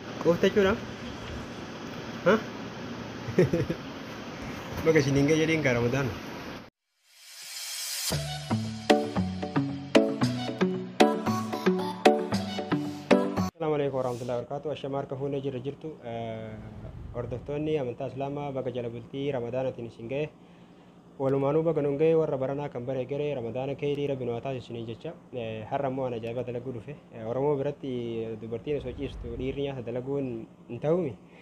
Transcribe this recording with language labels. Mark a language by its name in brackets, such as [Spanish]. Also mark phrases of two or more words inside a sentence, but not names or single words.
[Oromo] Kofta jechuudha. Ha? Baga isiniin ga'e jedhiin kaa Ramadaan. [Arabic] السلام عليكم ورحمة الله وبركاته. [Oromo] Ashamaa harka fuunee jirtu hordoftoonni amantaa Islaamaa baga jala bultii Ramadaanatiin isin ga'e. Walumaanuu baga nun ga'e warra baranaa kan bare garee Ramadaana keerii rabbi nu haa taasisanii jecha har'a immoo ana ajaa'ibaa dalaguu dhufe. Oromoo biratti dubartiin osoo ciistu dhiirri nyaata dalaguun hin ta'uumi.